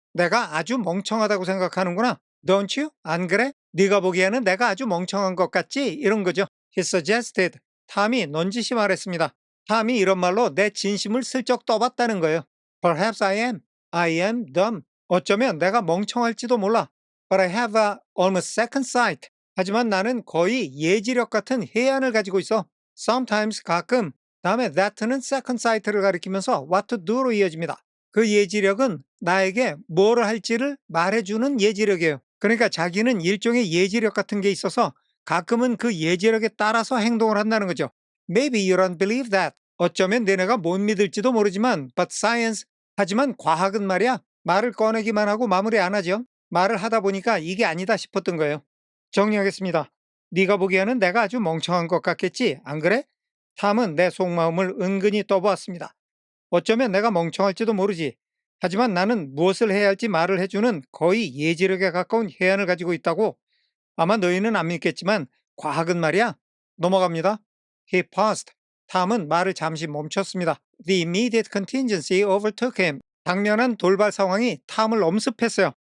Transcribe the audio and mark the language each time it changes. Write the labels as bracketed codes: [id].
[ko] 내가 아주 멍청하다고 생각하는구나. [en] Don't you? [ko] 안 그래? 네가 보기에는 내가 아주 멍청한 것 같지? 이런 거죠. [en] He suggested. [ko] 탐이 넌지시 말했습니다. 탐이 이런 말로 내 진심을 슬쩍 떠봤다는 거예요. [en] Perhaps I am. I am dumb. [ko] 어쩌면 내가 멍청할지도 몰라. [en] But I have a almost second sight. [ko] 하지만 나는 거의 예지력 같은 해안을 가지고 있어. Sometimes 가끔 다음에 that는 second sight를 가리키면서 [en] what to do [ko] 로 이어집니다. 그 예지력은 나에게 뭐를 할지를 말해주는 예지력이에요. 그러니까 자기는 일종의 예지력 같은 게 있어서 가끔은 그 예지력에 따라서 행동을 한다는 거죠. [en] Maybe you don't believe that. [ko] 어쩌면 너네가 못 믿을지도 모르지만 [en] but science. [ko] 하지만 과학은 말이야. 말을 꺼내기만 하고 마무리 안 하죠. 말을 하다 보니까 이게 아니다 싶었던 거예요. 정리하겠습니다. 네가 보기에는 내가 아주 멍청한 것 같겠지? 안 그래? 탐은 내 속마음을 은근히 떠보았습니다. 어쩌면 내가 멍청할지도 모르지. 하지만 나는 무엇을 해야 할지 말을 해주는 거의 예지력에 가까운 해안을 가지고 있다고. 아마 너희는 안 믿겠지만 과학은 말이야. 넘어갑니다. [en] He paused. [ko] 탐은 말을 잠시 멈췄습니다. [en] The immediate contingency overtook him. [ko] 당면한 돌발 상황이 탐을 엄습했어요.